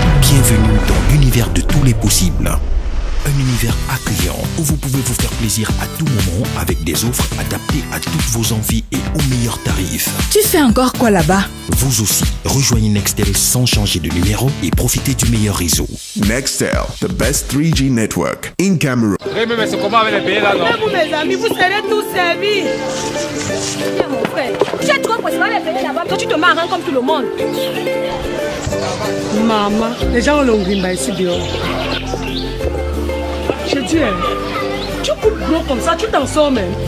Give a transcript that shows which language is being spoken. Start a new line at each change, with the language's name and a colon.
French: Bienvenue dans l'univers de tous les possibles. Un univers accueillant où vous pouvez vous faire plaisir à tout moment avec des offres adaptées à toutes vos envies et aux meilleurs tarifs. Tu fais encore quoi là-bas? Vous aussi, rejoignez Nextel sans changer de numéro et profitez du meilleur réseau.
English: Nextel, the best 3G network in Cameroon.
French: Oui, mais c'est comment avec les pays là, non? Vous, mes amis, vous serez tous servis. Tiens, mon frère, j'ai trop possible les pays là-bas. Toi, tu te marres comme tout le monde. Maman, les gens ont l'ongrimba ici dehors. Je dis, tu coupes gros comme ça, tu t'en sors même.